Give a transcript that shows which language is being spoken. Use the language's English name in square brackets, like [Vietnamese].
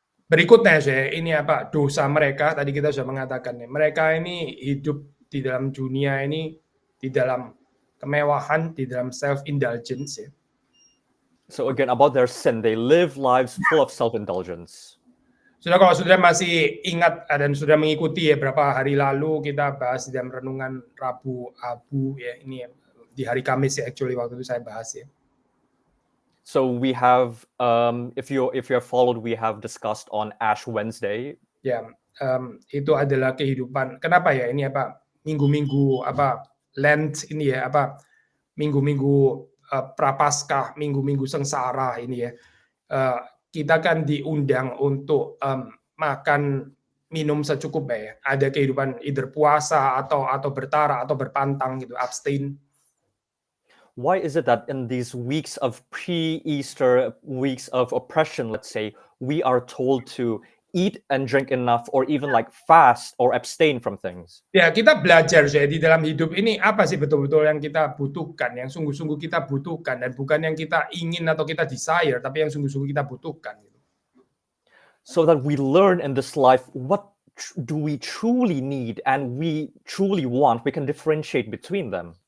[Indonesian] Berikutnya saya ini dosa mereka tadi kita sudah mengatakan ya, mereka ini hidup di dalam dunia ini di dalam kemewahan, di dalam self indulgence ya. [English] So again, about their sin, they live lives full of self-indulgence. [Indonesian] Kalau sudah masih ingat dan sudah mengikuti ya berapa hari lalu kita bahas di dalam renungan Rabu Abu ya ini ya, di hari Kamis ya actually waktu itu saya bahas ya. [English] So we have, if you have followed, we have discussed on Ash Wednesday. [Indonesian] Ya, itu adalah kehidupan. Kenapa ya ini minggu-minggu Lent ini ya minggu-minggu Prapaskah, minggu-minggu sengsara ini ya. Kita kan diundang untuk makan minum secukupnya ya. Ada kehidupan either puasa atau bertara atau berpantang gitu, abstain. [English] Why is it that in these weeks of pre-Easter, weeks of oppression, let's say, we are told to eat and drink enough or even like fast or abstain from things? [Indonesian] Ya, kita belajar saya di dalam hidup ini apa sih betul-betul yang kita butuhkan, yang sungguh-sungguh kita butuhkan dan bukan yang kita ingin atau kita desire, tapi yang sungguh-sungguh kita butuhkan. [English] So that we learn in this life what do we truly need and we truly want, we can differentiate between them.